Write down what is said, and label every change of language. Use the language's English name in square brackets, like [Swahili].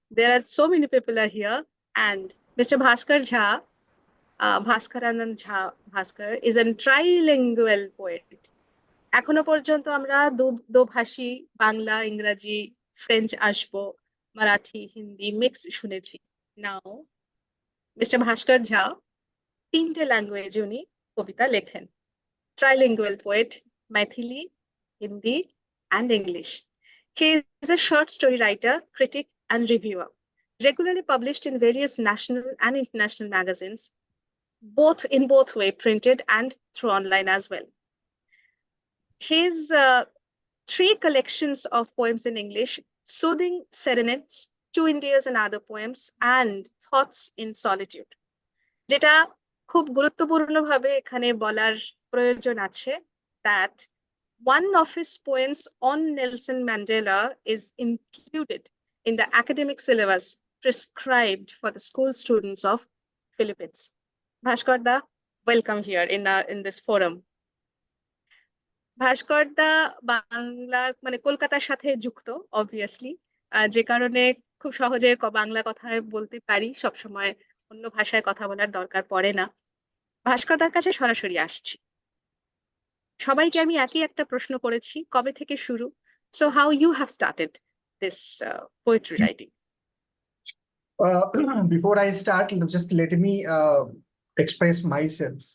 [English] There are so many people are here, and Mr. Bhaskar Jha, Bhaskaranand Jha Bhaskar, is a trilingual poet. [Bangla] এখনো পর্যন্ত আমরা দোভাষী, বাংলা, ইংরাজি, French আসবো, Marathi, Hindi mix শুনেছি. নাও mister ভাস্কর ঝা 3টে ল্যাঙ্গুয়েজে উনি কবিতা লেখেন. [English] Trilingual poet, Maithili, Hindi, and English. He is a short story writer, critic, and reviewer, regularly published in various national and international magazines, in both way printed and through online as well. His 3 collections of poems in English, Soothing Serenades, 2 Indias and Other Poems, and Thoughts in Solitude, [Bangla] যেটা খুব গুরুত্বপূর্ণভাবে এখানে বলার প্রয়োজন আছে, [English] that one of his poems on Nelson Mandela is included in the academic syllabus prescribed for the school students of Philippines. Bhaskar da, welcome here in this forum. [Bangla] ভাস্কর দা বাংলার মানে কলকাতার সাথে যুক্ত অবভিয়াসলি, যে কারণে খুব সহজে বাংলা কথায় বলতে পারি, সবসময় অন্য ভাষায় কথা বলার দরকার পড়ে না। ভাস্কর দার কাছে সরাসরি আসছি। সবাইকে আমি একই একটা প্রশ্ন করেছি, কবে থেকে শুরু? [English] So how you have started this poetry writing? Before I start, just let me express myself.